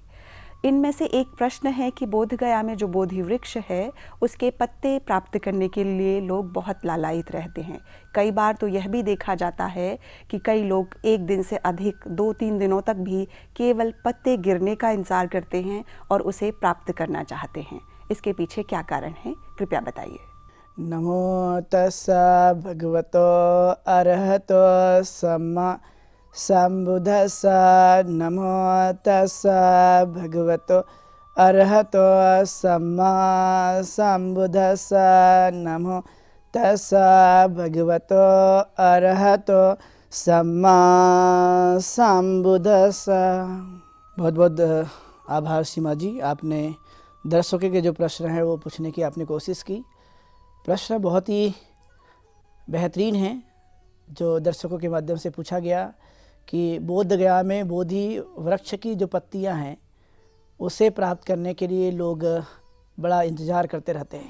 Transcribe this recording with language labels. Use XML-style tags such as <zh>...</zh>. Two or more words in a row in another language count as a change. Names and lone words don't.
<hi>इनमें से एक प्रश्न है कि बोधगया में जो बोधि वृक्ष है उसके पत्ते प्राप्त करने के लिए लोग बहुत लालायित रहते हैं। कई बार तो यह भी देखा जाता है कि कई लोग एक दिन से अधिक 2-3 दिनों तक भी केवल पत्ते गिरने का इंतजार करते हैं और उसे प्राप्त करना चाहते हैं। इसके पीछे क्या कारण है, कृपया बताइए।</hi> <pi>नमो तस्सा भगवतो अरहतो सम्मा संबुद्धस्सा। नमो तस्सा भगवतो अरहतो सम्मा संबुद्धस्सा। नमो तस्सा भगवतो अरहतो सम्मा संबुद्धस्सा।</pi> <hi>बहुत बहुत आभार सीमा जी, आपने दर्शकों के जो प्रश्न हैं वो पूछने की आपने कोशिश की। प्रश्न बहुत ही बेहतरीन हैं जो दर्शकों के माध्यम से पूछा गया कि बोधगया में बोधि वृक्ष की जो पत्तियां हैं उसे प्राप्त करने के लिए लोग बड़ा इंतज़ार करते रहते हैं।</hi>